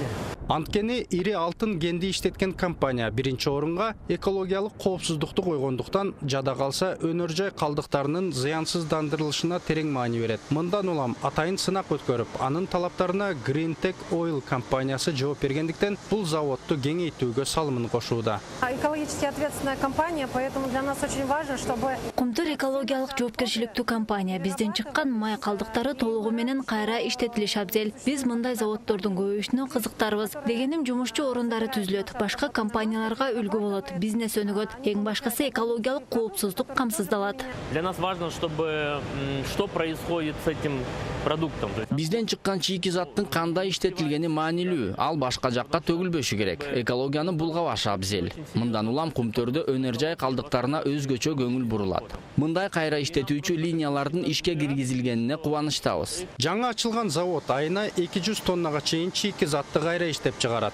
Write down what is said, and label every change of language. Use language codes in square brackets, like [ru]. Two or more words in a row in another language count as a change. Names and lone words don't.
[ky] Анткени ири алтын кенди иштеткен компания биринчи орунга экологиялык коопсуздукту койгондуктан жада калса өнөр жай калдыктарынын зыянсыздандырылышына терең маани берет. Мындан улам атайын сынак өткөрүп, анын талаптарына Green Tech Oil компаниясы жооп бергендиктен бул заводду кеңейтүүгө салымын кошууда. [ru] Экологически ответственная компания, поэтому для нас очень важно, чтобы [ky] Кумтөр экологиялык жоопкерчиликтүү компания. Бизден чыккан май калдыктары толугу менен кайра иштетилиш абзел. Биз мындай заводдордун көбөйүшүнө кызыктарбыз. Дегеним жумушчу орундары түзүлөт, башка компанияларга үлгү болот, бизнес өнүгөт. Эң башкысы экологиялык коопсуздук камсыздалат. [ru] Для нас важно, чтобы что происходит с этим продуктом. [ky] Бизден чыккан чийки заттын кандай иштетилгени маанилүү, ал башка жакка төгүлбөшү керек. Экологияны булгабаш абзел. Мындан улам Кумтөрдө өнөр жай калдыктарына өзгөчө көңүл бурулат. Мындай кайра иштетүүчү линиялардын ишке киргизилгенине кубанычтабыз. Жаңы ачылган завод айына 200 тоннага чейин чийки затты кайра иштеп чыгарат.